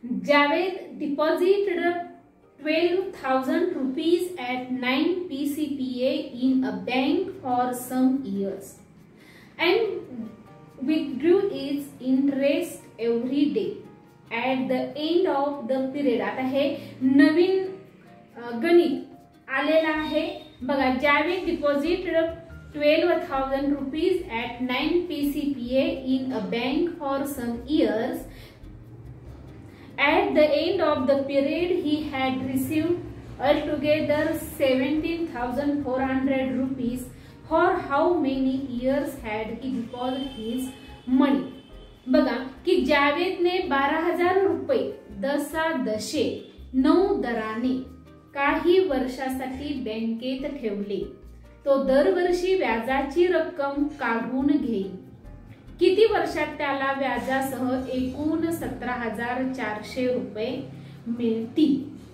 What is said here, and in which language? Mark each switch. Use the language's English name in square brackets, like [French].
[English] Javed deposited 12,000 rupees at 9 PCPA in a bank for some years and withdrew its interest every day at the end of the period. [Marathi] आता हे नवीन गणित आलेलं आहे. बघा, [English] Javed deposited 12,000 rupees at 9 PCPA in a bank for some years. At the end of the period, he had received altogether 17,400 rupees. For how many years had he deposited his money? [Marathi] बघा की जावेदने 12,000 रुपये दशादशे 9 दराने काही वर्षासाठी बँकेत ठेवले. तो दरवर्षी व्याजाची रक्कम काढून घेईल. किती वर्षात त्याला व्याजासह एकूण 17,400 रुपये मिळतील?